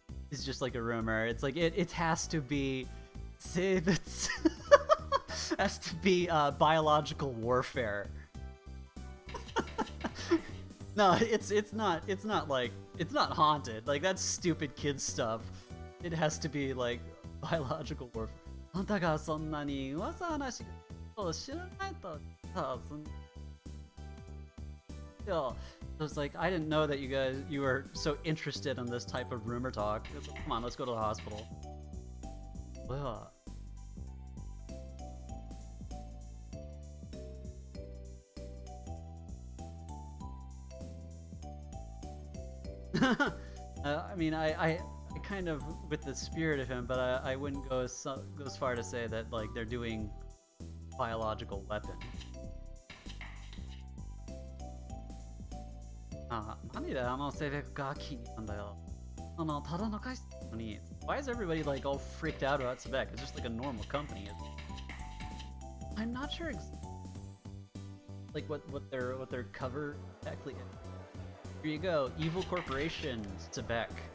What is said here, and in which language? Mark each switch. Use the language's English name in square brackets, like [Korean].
[English] Is just like a rumor. It's like it has to be Sebets has to be biological warfare. No, it's not like it's not haunted. Like that's stupid kid stuff. It has to be like biological warfare. [Japanese] あんたがそんなに噂話を知らないとさ、 [English] So it's like I didn't know that you were so interested in this type of rumor talk. Come on, let's go to the hospital. Well, I mean, I kind of with the spirit of him, but I wouldn't go as far to say that like they're doing biological weapons. [Japanese] 何であのセベクが気に入ったんだよ。ただの会社なのに。 [English] Why is everybody like all freaked out about Sebek? It's just like a normal company. I'm not sure like what their cover exactly is. Here you go, Evil Corporation, Sebek.